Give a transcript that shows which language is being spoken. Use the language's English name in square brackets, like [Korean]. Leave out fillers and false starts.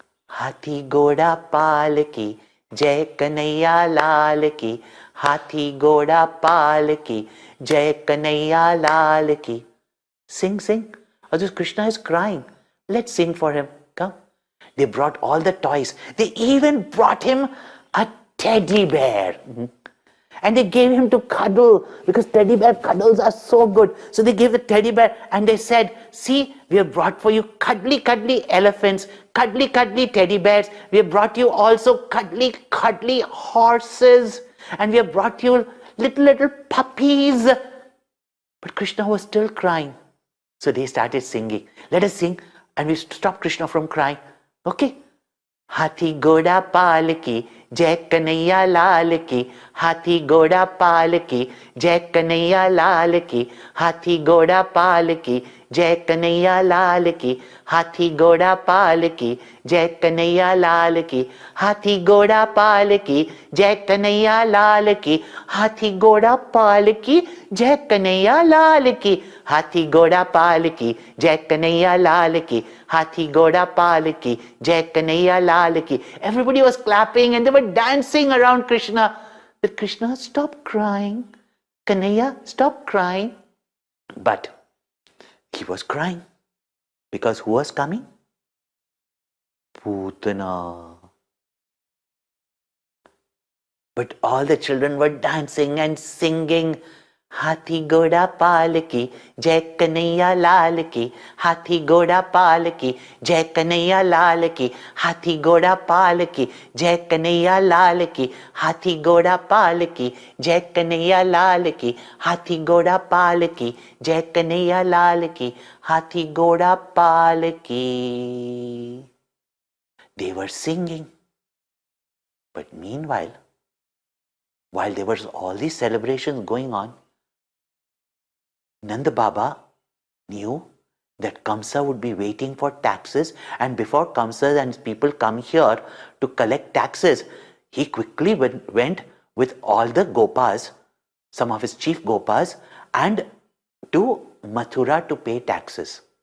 [Hindi] हाथी घोड़ा पाल की जय कन्हैया लाल की, हाथी घोड़ा पाल की जय कन्हैया लाल की. [English] Sing. As Krishna is crying, let's sing for him. Come. They brought all the toys. They even brought him a teddy bear. And they gave him to cuddle, because teddy bear cuddles are so good. So they gave the teddy bear and they said, see, we have brought for you cuddly elephants, cuddly teddy bears. We have brought you also cuddly horses. And we have brought you little puppies. But Krishna was still crying. So they started singing. Let us sing, and we stop Krishna from crying. Okay? [Hindi] हाथी घोड़ा पाल की जय कन्हैया लाल की, हाथी घोड़ा पाल की जय कन्हैया लाल की, हाथी घोड़ा पाल की जय कन्हैया लाल की, हाथी घोड़ा पाल की जय कन्हैया लाल की, हाथी घोड़ा पाल की जय कन्हैया लाल की, हाथी घोड़ा पाल की जय कन्हैया लाल की, हाथी घोड़ा पाल की जय कन्हैया लाल की, हाथी घोड़ा पाल की जय कन्हैया लाल की. [English] Everybody was clapping and they were dancing around Krishna. But Krishna, stop crying. Kanhaiya, stop crying. But he was crying because who was coming? Putana. But all the children were dancing and singing. [Hindi] हाथी घोड़ा पाल की जय कन्हैया लाल की, हाथी घोड़ा पाल की जय कन्हैया लाल की, हाथी घोड़ा पाल की जय कन्हैया लाल की, हाथी घोड़ा पाल की जय कन्हैया लाल की, हाथी घोड़ा पाल की जय कन्हैया लाल की, हाथी घोड़ा पाल की. [English] They were singing. But meanwhile, while there was all these celebrations going on, Nanda Baba knew that Kamsa would be waiting for taxes, and before Kamsa and people come here to collect taxes, he quickly went with all the Gopas, some of his chief Gopas, and to Mathura to pay taxes.